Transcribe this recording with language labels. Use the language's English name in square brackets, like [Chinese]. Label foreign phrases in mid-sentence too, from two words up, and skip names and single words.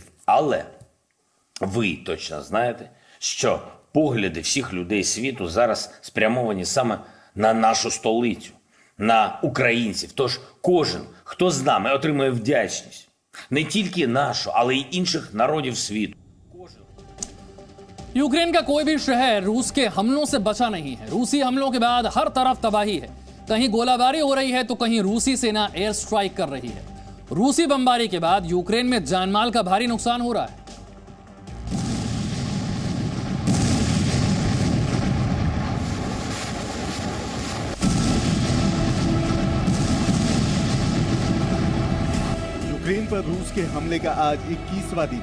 [Ukrainian] Але ви точно знаєте, що погляди всіх людей світу зараз спрямовані саме на нашу столицю, на українців. Тож кожен, хто з нами, отримує вдячність. Не тільки нашу, але й інших народів світу. [Hindi] यूक्रेन का कोई भी शहर रूस के हमलों से बचा नहीं है। रूसी हमलों के बाद हर तरफ तबाही है। कहीं गोलाबारी हो रही है तो कहीं रूसी सेना [English] air strike [Hindi] कर रही है। रूसी बमबारी के बाद यूक्रेन में जानमाल का भारी नुकसान हो रहा है। यूक्रेन पर रूस के हमले का आज 21वां दिन।